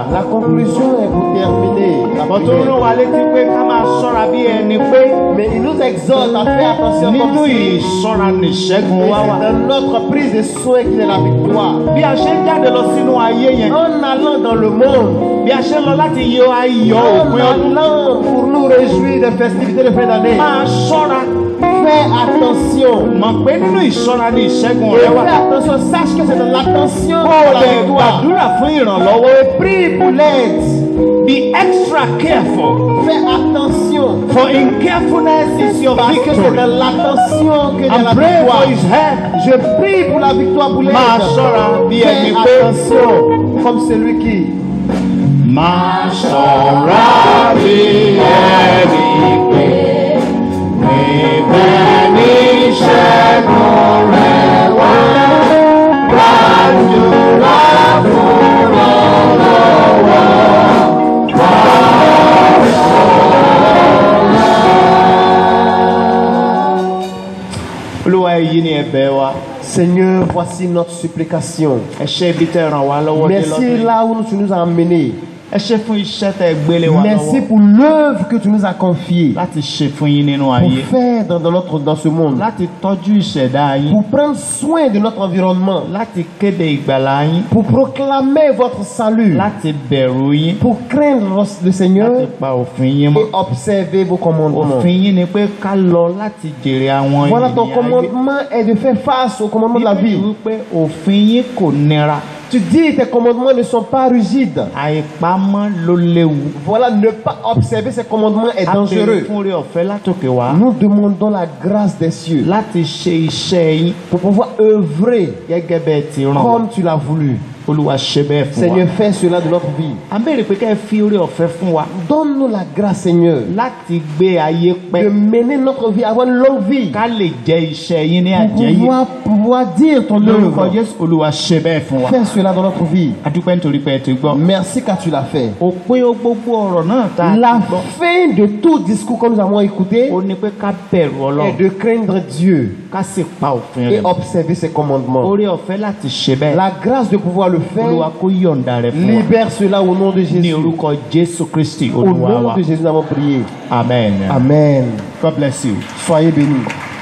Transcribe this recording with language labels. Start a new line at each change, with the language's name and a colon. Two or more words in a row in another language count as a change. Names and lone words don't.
French: La conclusion est pour terminer la
Yoruba: Àbọ̀ tó rán
French: prière.
Yoruba: wa létí pé ká máa ṣọ́ra bí ẹni pé
French: Mais il nous exhorte à faire attention
Yoruba: nínú
French: comme si
Yoruba: ìṣọ́ra nìṣẹ́gun
French: et
Yoruba: wá wà.
French: c'est dans notre prise de soin qu'il est la victoire.
Yoruba: Bí a ṣe ń jáde lọ sínú ayé yẹn,
French: En allant dans le monde,
Yoruba: bí a ṣe ń lọ láti yọ ayọ̀
French: en
Yoruba: òpin ọdún,
French: allant pour nous réjouir des festivités de fin d'année,
Yoruba: máa ṣọ́ra.
French: fais attention.
Yoruba: Mọ̀ pé nínú ìṣọ́ra ni ìṣẹ́gun
French: Et
Yoruba: rẹ wà.
French: fais attention, sache que c'est de l'attention
Yoruba: Kó o
French: pour la
Yoruba: lè
French: victoire.
Yoruba: gbàdúrà fún ìrànlọ́wọ́.
French: Prie pour l'aide.
English: Be extra careful,
French: Fais attention.
English: for in carefulness is your
French: Parce que c'est
English: victory.
French: de l'attention que de
English: And
French: la
English: pray for
French: victoire.
English: his help.
French: Je prie pour la victoire, pour l'aide.
Yoruba: Máa ṣọ́ra bí ẹni
French: Fais
Yoruba: pé
French: attention, comme celui qui
Yoruba: máa ṣọ́ra bí ẹni pé níbẹ̀ ní ìṣẹ́gun rẹ wá. Gbàdúrà fún ọlọ́wọ́. Olúwa èyí ni ẹ̀bẹ̀ wa.
French: Seigneur, voici notre supplication.
Yoruba: Ẹ ṣé ibi tẹ́ ràn wá lọ́wọ́ dé
French: Merci
Yoruba: lọ́dún yìí.
French: là où tu nous as emmenés.
Yoruba: Ẹ ṣé fún iṣẹ́ tẹ́ gbélé wa
French: Merci
Yoruba: lọ́wọ́
French: pour l'œuvre que tu nous as confiée
Yoruba: láti ṣe fún yín nínú
French: pour
Yoruba: ayé,
French: faire dans ce monde,
Yoruba: láti tọ́jú ìṣẹ̀dá yín,
French: pour prendre soin de notre environnement,
Yoruba: láti kéde ìgbàlà yín,
French: pour proclamer votre salut,
Yoruba: láti bẹ̀rù yín,
French: pour craindre le Seigneur
Yoruba: láti pa òfin yín mọ́.
French: et observer vos commandements.
Yoruba: Òfin yín ni pé ká lọ láti jèrè àwọn
French: Voilà, ton
Yoruba: ènìyàn ayé.
French: commandement est de faire face au commandement de la vie.
Yoruba: Bíbélì wípé òfin yín kò nira,
French: Tu dis tes commandements ne sont pas rigides.
Yoruba: àìpamọ́ ló léwu.
French: Voilà, ne pas observer ces commandements est
Yoruba: a béèrè
French: dangereux.
Yoruba: fún oore ọ̀fẹ́ látòkè wá.
French: Nous demandons la grâce des cieux
Yoruba: láti ṣe iṣẹ́ yín
French: pour pouvoir œuvrer
Yoruba: gẹ́gẹ́ bẹ́ẹ̀ ti rán wa.
French: comme tu l'as voulu.
Yoruba: Olúwa ṣe bẹ́ẹ̀ fún wa.
French: Seigneur, fais cela de notre vie.
Yoruba: à ń béèrè pé kẹ́ ẹ fi oore ọ̀fẹ́ fún wa
French: Donne-nous la grâce, Seigneur,
Yoruba: láti gbé ayé
French: de
Yoruba: pẹ́
French: mener notre vie, avoir une longue vie,
Yoruba: ká lè jẹ́ iṣẹ́ yín ní
French: pour
Yoruba: àjẹyé.
French: pouvoir dire ton
Yoruba: lórúkọ
French: œuvre.
Yoruba: Jésù Olúwa ṣe bẹ́ẹ̀ fún wa.
French: Fais cela dans notre vie.
Yoruba: a dúpẹ́ nítorí pé ẹ ti gbọ́.
French: Merci car tu l'as fait.
Yoruba: òpin gbogbo ọ̀rọ̀ náà tá a ti
French: La
Yoruba: gbọ́
French: fin de tout discours que nous avons écouté
Yoruba: ó ní pé ká bẹ̀rù
French: est
Yoruba: Ọlọ́run
French: de craindre Dieu
Yoruba: ká sì pa òfin
French: et
Yoruba: rẹ̀.
French: observer ses commandements.
Yoruba: oore ọ̀fẹ́ láti ṣe bẹ́ẹ̀.
French: La grâce de pouvoir le
Yoruba: Olúwa
French: faire,
Yoruba: kó yọ̀ǹda rẹ̀ fún wa.
French: libère cela au nom de
Yoruba: ní
French: Jésus.
Yoruba: orúkọ Jésù Kristi
French: Au
Yoruba: Olúwa
French: nom
Yoruba: wa.
French: de Jésus, nous avons prié.
English: Amen. Amen. God bless you.
French: Soyez bénis.